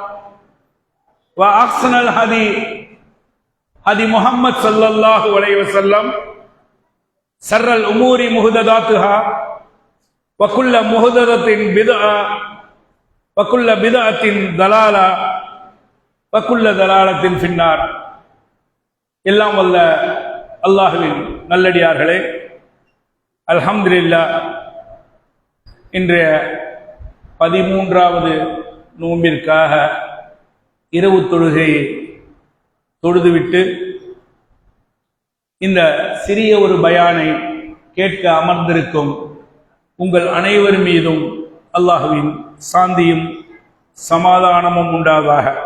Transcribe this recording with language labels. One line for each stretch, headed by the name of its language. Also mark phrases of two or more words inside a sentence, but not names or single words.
Arabic: وأحسن الهدي هدي محمد صلى الله عليه وسلم شر الأمور محدثاتها وكل محدثة بدعة وكل بدعة ضلالة وكل ضلالة في النار.
Tamil: எல்லாம் வல்ல அல்லாஹ்வின் நல்லடியார்களே,
Arabic: الحمد لله,
Tamil: இன்றைய 13வது நோம்பிற்காக இரவு தொழுகையை தொழுதுவிட்டு இந்த சிறிய ஒரு பயானை கேட்க அமர்ந்திருக்கும் உங்கள் அனைவர் மீதும் அல்லாஹ்வின் சாந்தியும் சமாதானமும் உண்டாதாக.